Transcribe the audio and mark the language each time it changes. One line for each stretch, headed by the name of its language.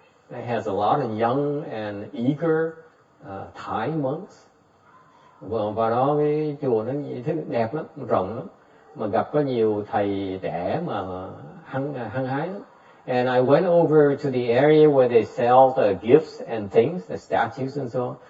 English: It has a lot of young and eager Thai monks.
Vietnamese: Và đó cái chùa nó đẹp lắm, rộng lắm, mà gặp có nhiều thầy trẻ mà hăng hái lắm.
English: And I went over to the area where they sell the gifts and things, the statues and so on.